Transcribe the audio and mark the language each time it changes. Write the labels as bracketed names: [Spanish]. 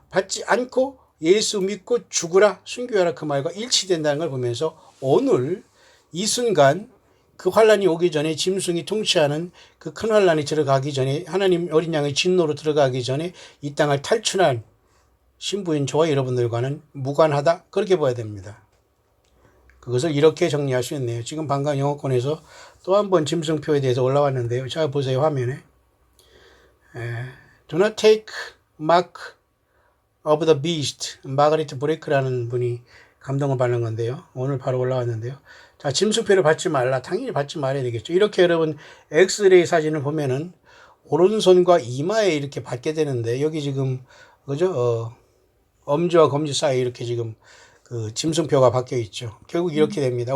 [Korean] 받지 않고 예수 믿고 죽으라 순교하라 그 말과 일치된다는 걸 보면서 오늘 이 순간 그 환란이 오기 전에 짐승이 통치하는 그 큰 환란이 들어가기 전에 하나님 어린 양의 진노로 들어가기 전에 이 땅을 탈출한 신부인 저와 여러분들과는 무관하다 그렇게 봐야 됩니다. 그것을 이렇게 정리할 수 있네요. 지금 방금 영어권에서 또 한 번 짐승표에 대해서 올라왔는데요. 자 보세요 화면에. [English] Do not take mark of the beast. [Korean] 마가리트 브레이크라는 분이 감동을 받는 건데요. 오늘 바로 올라왔는데요. 자, 짐승표를 받지 말라. 당연히 받지 말아야 되겠죠. 이렇게 여러분 엑스레이 사진을 보면은 오른손과 이마에 이렇게 받게 되는데 여기 지금 그죠? 엄지와 검지 사이에 이렇게 지금 그 짐승표가 박혀 있죠. 결국 이렇게 됩니다.